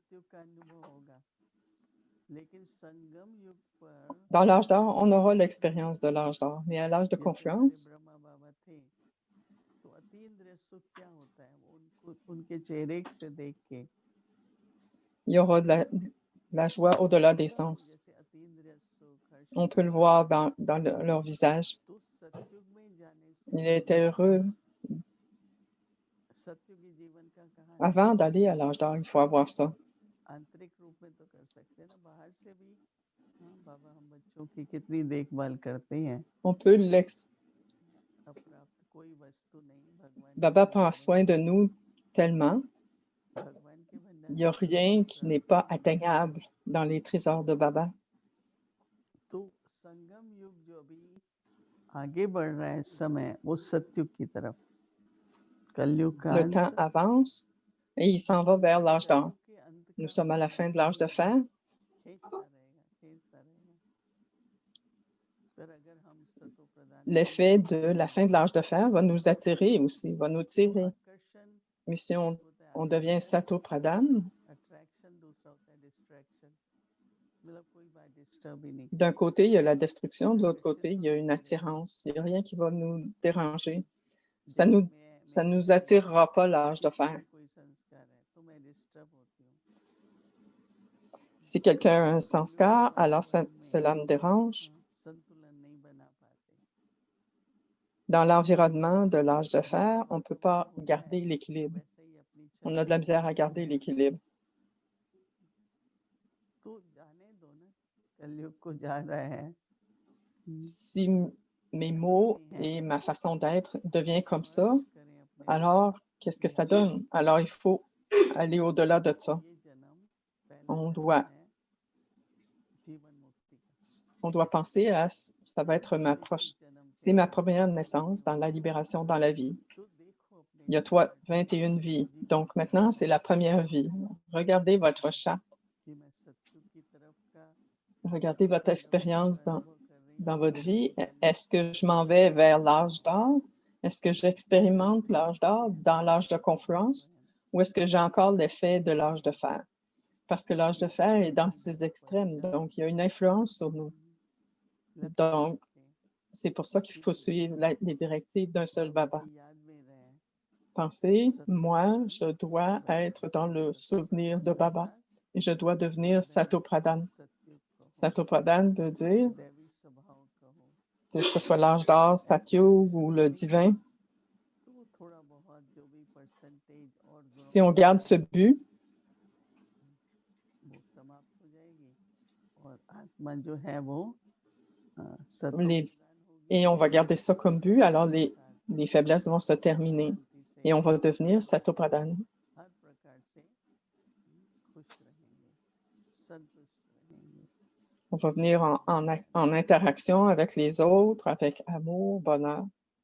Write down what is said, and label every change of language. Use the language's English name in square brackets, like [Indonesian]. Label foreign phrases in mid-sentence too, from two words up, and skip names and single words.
[French] Dans l'âge d'or, on aura l'expérience de l'âge d'or, mais à l'âge de confluence, il y aura de la joie au-delà des sens. On peut le voir dans leur visage. Il était heureux. Avant d'aller à l'âge d'or, il faut avoir ça. [Hindi] आंतरिक रूप में तो कर सकते हैं ना, बाहर से भी हाँ, बाबा हम बच्चों की कितनी देखभाल करते हैं। [French] On peut l'ex... [Hindi] अप्राप्त कोई वस्तु नहीं भगवान के [French] Baba prend [Hindi] भंडारों [French] soin [Hindi] में, [French] de nous tellement. [Hindi] भगवान के [French] Il n'y a [Hindi] भंडारों में [French] rien qui n'est pas [Hindi] प्राप्त नहीं। [French] atteignable dans les trésors de Baba. [Hindi] तो संगम युग जो अभी आगे बढ़ रहा है इस समय, वो सतयुग की तरफ, कलयुग का [French] Le temps [Hindi] अंत, [French] avance et il s'en va vers l'âge d'or. [Hindi] कलयुग के अंत [French] Nous [Hindi] का [French] sommes à la fin de l'âge de fer. [Hindi] खींचता रहेगा, खींचता रहेगा। पर अगर हम सतो प्रदान [French] L'effet de la fin de l'âge de fer va nous attirer aussi, va nous tirer. [Hindi] आकर्षण [French] Mais si [Hindi] एक होता है [French] on devient Sato Pradhan, [Hindi] अट्रैक्शन, दूसरा होता है डिस्ट्रैक्शन, मतलब कोई बात डिस्टर्ब ही नहीं [French] d'un [Hindi] करेगा। [French] côté, il y a la destruction, de l'autre côté, [Hindi] आकर्षित [French] il y a [Hindi] होना [French] une [Hindi] पड़ेगा। [French] attirance. Il n'y a rien qui va nous déranger. Ça [Hindi] जैसे [French] ça [Hindi] मेरे [French] nous attirera pas l'âge de fer. [Hindi] में कोई संस्कार है तो मैं डिस्टर्ब होती हूँ। [French] Si quelqu'un a un sanskar, alors [Hindi] वातावरण में [French] cela me dérange. [Hindi] संतुलन नहीं बना पाते। [French] Dans l'environnement de l'âge de fer, on ne peut pas [Hindi] होता है, [French] garder l'équilibre. [Hindi] वैसे ही अपनी [French] On a de la misère à garder l'équilibre. [Hindi] तो जाने दो ना, कलयुग को जा रहा है। [French] Si mes mots et ma façon d'être devient comme ça, [Hindi] करें अपने [French] alors qu'est-ce que ça donne? Alors il faut aller au-delà de ça. [Hindi] ये जन्म पहला [French] On [Hindi] जन्म [French] doit, [Hindi] है जीवन मुक्ति का। [French] on doit penser à ça va être c'est ma première naissance dans la libération dans la vie. [Hindi] तो देखो अपने [French] Il y a 21 vies. Donc maintenant, c'est la première vie. Regardez votre charte. [Hindi] कि मैं सत्युग की तरफ का [French] Regardez votre expérience [Hindi] अनुभव कर रही [French] dans [Hindi] हूँ। [French] votre vie. Est-ce que je m'en vais vers l'âge d'or? Est-ce que j'expérimente l'âge d'or dans l'âge de confluence? Ou est-ce que j'ai encore l'effet de l'âge de fer? Parce que l'âge de fer est dans ses extrêmes, donc il y a une influence sur nous. Donc, c'est pour ça qu'il faut suivre les directives d'un seul Baba. [Hindi] याद में रहे [French] Pensez, moi, je dois être dans le souvenir de Baba et je dois devenir Sato Pradhan. [Hindi] सत्युग कहो, [French] Sato Pradhan veut dire [Hindi] दैवी स्वभाव कहो, [French] que ce soit l'âge d'or, Satyug ou le divin. [Hindi] तो वो थोड़ा बहुत जो भी परसेंटेज और [French] Si on garde ce but, [Hindi] वो समाप्त हो जाएगी और आत्मा जो है वो सतो [French] les- [Hindi] प्रदान होगी [French] et on va garder ça comme but, alors les faiblesses vont se terminer [Hindi] शांति से [French] et on va devenir Sato Pradhan. [Hindi] हर प्रकार से खुश रहेंगे, संतुष्ट रहेंगे। [French] On va venir en interaction avec les autres, avec amour, bonheur.